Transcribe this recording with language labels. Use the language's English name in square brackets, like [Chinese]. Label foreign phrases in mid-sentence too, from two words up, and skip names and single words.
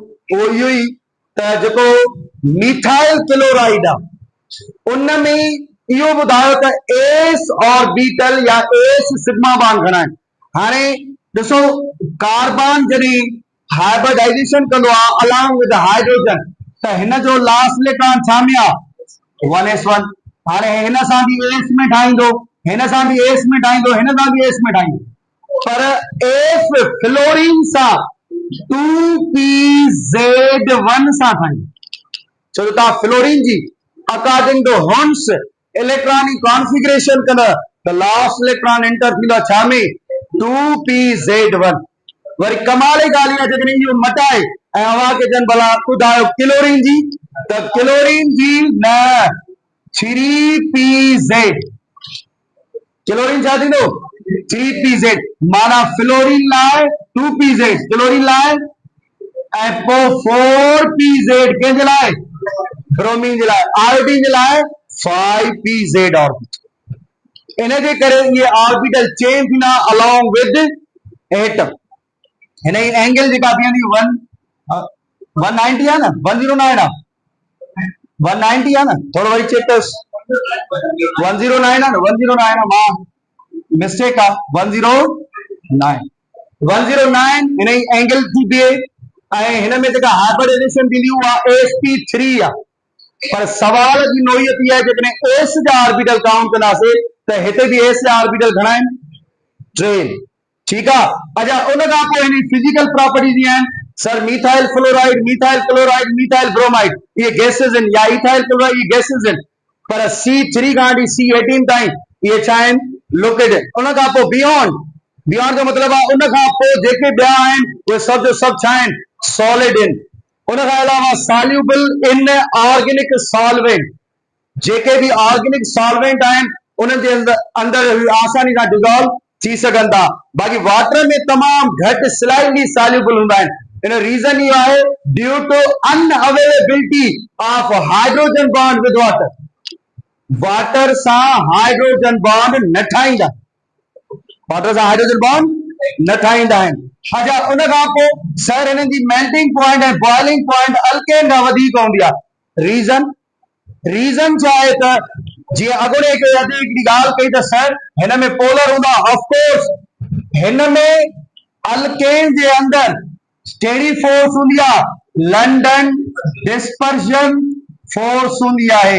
[Sindhi] उहो इहो ई त जेको [English] methyl chloride [Sindhi] आहे उन में इहो ॿुधायो त [English] s orbital [Sindhi] या [English] s sigma bond [Sindhi] घणा आहिनि। हाणे ॾिसो कार्बन जॾहिं हाइब्रिडाइजेशन कंदो आहे [English] along with hydrogen [Sindhi] त हिन जो [English] last electron [Sindhi] छा में आहे 1s1। हाणे हिन सां बि एस में ठाहींदो, हिन सां बि एस में ठाहींदो, हिन सां बि एस में ठाहींदो, पर एस फ्लोरीन सां 2pz1 सां ठाहींदो। छो जो तव्हां फ्लोरीन जी [English] according to Horn's electronic configuration [Sindhi] कंदा त [English] last electron enter [Sindhi] थींदो छा में 2pz1। वरी कमाल जी ॻाल्हि आहे जॾहिं इहो मटाए ऐं अव्हां खे जन भला ॿुधायो क्लोरीन जी त क्लोरीन जी न 3pz। क्लोरीन छा थींदो 3pz माना फ्लोरीन लाइ 2pz क्लोरीन लाइ ऐं पोइ 4pz कंहिंजे लाइ ब्रोमीन जे लाइ, आयोडीन जे लाइ 5pz ऑर्बिटल। इन जे करे ये [English] orbital change [Sindhi] थींदा [English] along with atom. [Sindhi] हिन जी एंगल जेका बीहंदी 190 आहे न 109 आहे 190 आहे न, थोरो वरी चेक कयोसि 109 आहे न 109 आहे मां मिस्टेक आहे 109 हिन जी एंगल थी बीहे ऐं हिन में जेका हाइब्रिडाइजेशन थींदी उहा sp3 आहे। पर सवाल जी नोयत इहा आहे जेकॾहिं एस जा ऑर्बिटल काउंट कंदासीं त हिते बि एस जा ऑर्बिटल घणा आहिनि 3। ठीकु आहे। अच्छा उन खां पोइ हिन [English] physical properties [Sindhi] आहिनि [English] sir methyl fluoride, methyl chloride, methyl bromide [Sindhi] इहे गैसेस आहिनि या [English] ethyl chloride [Sindhi] इहे गैसेस आहिनि, पर C3 खां वठी C18 ताईं इहे छा आहिनि लिक्विड। उन खां पोइ बियॉन्ड जो मतिलबु आहे उन खां पोइ जेके ॿिया आहिनि उहे सभु जो सभु छा आहिनि सॉलिड आहिनि। उन खां अलावा [English] soluble in organic solvent, [Sindhi] जेके बि [English] organic solvent [Sindhi] आहिनि उन्हनि जे अंदरि आसानी सां डिज़ोल्व थी सघनि था। बाक़ी वाटर में तमामु घटि [English] slightly soluble [Sindhi] हूंदा आहिनि। इन रीज़न इहो आहे [English] due to unavailability of hydrogen bond with water. [Sindhi] वाटर सां [English] hydrogen bond [Sindhi] न ठाहींदा, वाटर सां [English] hydrogen bond [Sindhi] न ठाहींदा आहिनि। अच्छा उन खां पोइ सर हिननि जी [English] melting point [Sindhi] ऐं [English] boiling point [Sindhi] अल्केन खां वधीक हूंदी आहे। रीज़न छा आहे त जीअं अॻोड़े हिकिड़ी ॻाल्हि कई त सर हिन में पोलर हूंदा, [English] of course [Sindhi] हिन में अल्केन जे अंदरि कहिड़ी फोर्स हूंदी आहे [English] London dispersion force [Sindhi] हूंदी आहे।